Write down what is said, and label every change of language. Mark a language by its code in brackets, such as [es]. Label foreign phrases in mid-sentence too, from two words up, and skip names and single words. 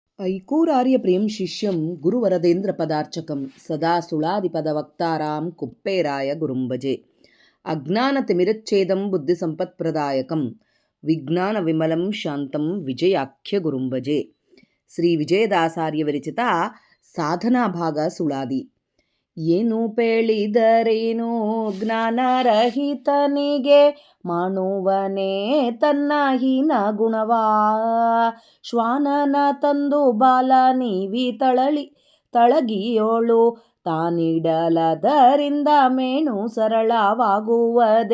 [sa] ऐकूरार्यप्रियं शिष्यं गुरुवरदेन्द्रपदार्चकं सदा सुळादिपदवक्तारां कुप्पेराय गुरुं भजे. अज्ञानतिमिरच्छेदं बुद्धिसम्पत्प्रदायकं विज्ञानविमलं शान्तं विजयाख्यगुरुं भजे. [kn] ಶ್ರೀ ವಿಜಯದಾಸಾರ್ಯ ವಿರಚಿತ ಸಾಧನಾಭಾಗ ಸುಳಾದಿ. ಏನು ಪೇಳಿದರೇನು ಜ್ಞಾನರಹಿತನಿಗೆ ಮಾಡುವನೇ ತನ್ನ ಹೀನ ಗುಣವಾ. ಶ್ವಾನನ ತಂದು ಬಾಲ ನೀವಿ ತಳಗಿಯೋಳು ತಾನಿಡಲದರಿಂದ ಮೇಣು ಸರಳವಾಗುವುದೇ.